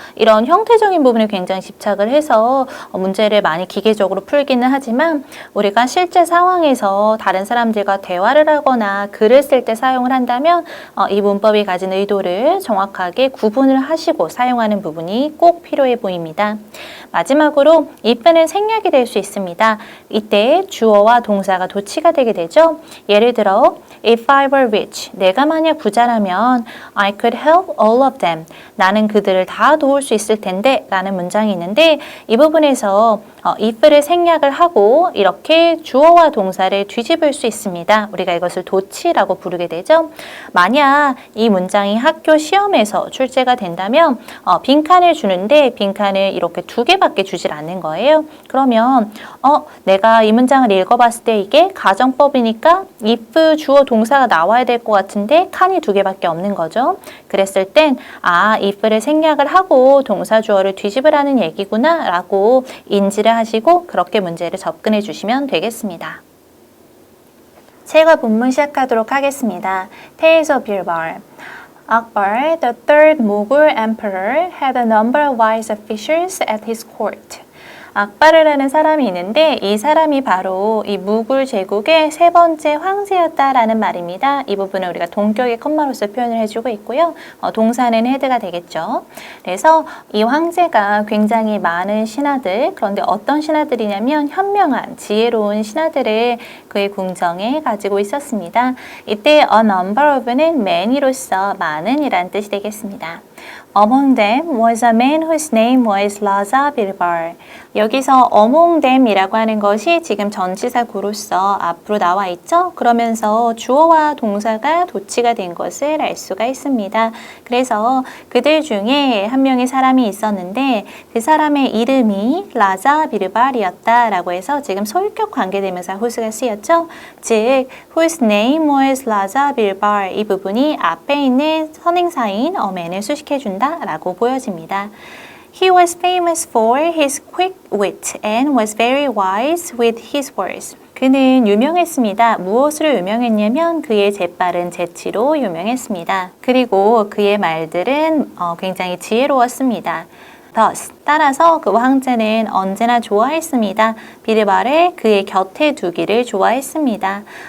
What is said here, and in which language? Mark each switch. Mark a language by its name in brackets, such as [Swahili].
[Korean] 이런 형태적인 부분에 굉장히 집착을 해서 문제를 많이 기계적으로 풀기는 하지만 우리가 실제 상황에서 다른 사람들과 대화를 하거나 글을 쓸 때 사용을 한다면 이 문법이 가진 의도를 정확하게 구분을 하시고 사용하는 부분이 꼭 필요해 보입니다. 마지막으로 if는 생략이 될 수 있습니다. 이때 주어와 동사가 도치가 되게 되죠. 예를 들어 [English] If I were rich, [Korean] 내가 만약 부자라면 [English] I could help all of them. [Korean] 나는 그들을 다 도울 수 있을 텐데 라는 문장이 있는데 이 부분에서 if를 생략을 하고 이렇게 주어와 동사를 뒤집을 수 있습니다. 우리가 이것을 도치라고 부르게 되죠. 만약 이 문장이 학교 시험에서 출제가 된다면 빈칸을 주는데 빈칸을 이렇게 2개밖에 주질 않는 거예요. 그러면 내가 이 문장을 읽어봤을 때 이게 가정법이니까 if 주어 동사가 나와야 될 것 같은데 칸이 2개밖에 없는 거죠. 그랬을 땐 if를 생략을 하고 동사 주어를 뒤집으라는 얘기구나 라고 인지를 하시고 그렇게 문제를 접근해 주시면 되겠습니다. 책과 본문 시작하도록 하겠습니다. [English] Tales of Birbar. Akbar, the third Mughal emperor, had a number of wise officials at his court. [Korean] 악바르라는 사람이 있는데 이 사람이 바로 이 무굴 제국의 3번째 황제였다라는 말입니다. 이 부분은 우리가 동격의 컴마로서 표현을 해주고 있고요. 동사는 헤드가 되겠죠. 그래서 이 황제가 굉장히 많은 신하들, 그런데 어떤 신하들이냐면 현명한, 지혜로운 신하들을 그의 궁정에 가지고 있었습니다. 이때 a number of는 many로서 많은 이란 뜻이 되겠습니다. [English] Among them was a man whose name was Raja Birbar. [Korean] 여기서 among them이라고 하는 것이 지금 전치사구로서 앞으로 나와 있죠. 그러면서 주어와 동사가 도치가 된 것을 알 수가 있습니다. 그래서 그들 중에 한 명의 사람이 있었는데 그 사람의 이름이 라자 비르발이었다라고 해서 지금 소유격 관계대명사 whose가 쓰였죠. 즉 whose name was Raja Birbar 이 부분이 앞에 있는 선행사인 man을 수식해준다 라고 보여집니다. [English] He was famous for his quick wit and was very wise with his words. [Korean] 그는 유명했습니다. 무엇으로 유명했냐면 그의 재빠른 재치로 유명했습니다. 그리고 그의 말들은 굉장히 지혜로웠습니다. [English] Thus, [Korean] 따라서 그 황제는 언제나 좋아했습니다. 비르발을 그의 곁에 두기를 좋아했습니다.